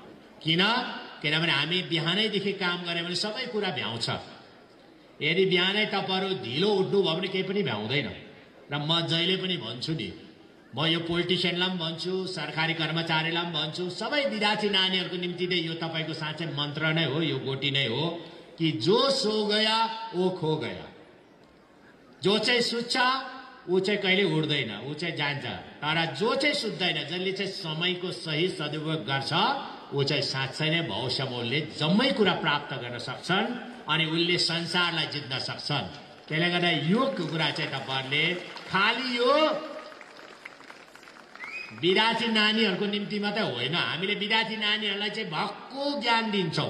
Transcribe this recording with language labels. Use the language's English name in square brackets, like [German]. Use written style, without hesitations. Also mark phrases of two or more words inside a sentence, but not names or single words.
[Nepali] किनभने हामी बिहानैदेखि काम गरे भने सबै कुरा भ्याउँछ। यदि बिहानै तपाईहरु ढिलो उठ्नु भयो भने केही पनि भ्याउँदैन। र म जहिले पनि भन्छु नि, म यो पोलिटिशियनलाई पनि भन्छु, सरकारी कर्मचारीलाई पनि भन्छु, सबै विद्यार्थी नानीहरुको निम्ति चाहिँ यो तपाईको साँच्चै मन्त्र नै हो, यो गोटी नै हो कि [Hindi] जो सो गया वो खो गया। [Nepali] जो चाहिँ सुत्छ ऊ चाहिँ कहिले उड्दैन, ऊ चाहिँ जान्छ। तर जो चाहिँ सुत्दैन, जसले चाहिँ समयको सही सदुपयोग गर्छ ऊ चाहिँ साँच्चै नै भविष्य मूल्य जम्मै कुरा प्राप्त गर्न सक्छन् अनि उनले संसारलाई जित्न सक्छन्। त्यसले गर्दा यो कुरा चाहिँ तपाईहरुले खाली यो विद्यार्थी नानीहरुको निम्ति मात्रै होइन, हामीले विद्यार्थी नानीहरुलाई चाहिँ भक्कु ज्ञान दिन्छौं।